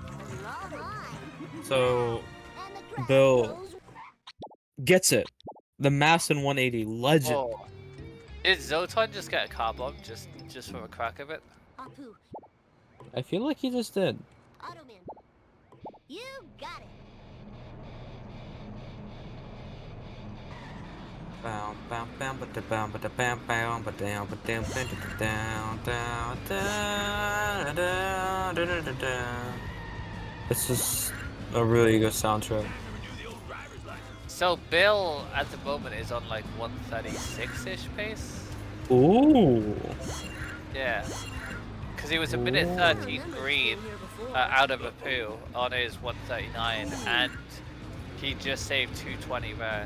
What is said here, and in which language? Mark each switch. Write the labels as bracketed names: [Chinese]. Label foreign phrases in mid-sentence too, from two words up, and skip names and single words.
[English] So Bill gets it. The mass in 180, legend. Oh. Did Zoton just get a car bomb just for a crack of it? Apu, I feel like he just did. Automan, you got it. Bam, bam, bam, ba da bam, ba da bam, bam, ba down, ba down, ba da down, down, down, da da da da da. This is a really good soundtrack. So Bill at the moment is on like 136-ish pace. Ooh. Yeah. Because he was a minute 13 green out of a poo on his 139, and he just saved 220 there.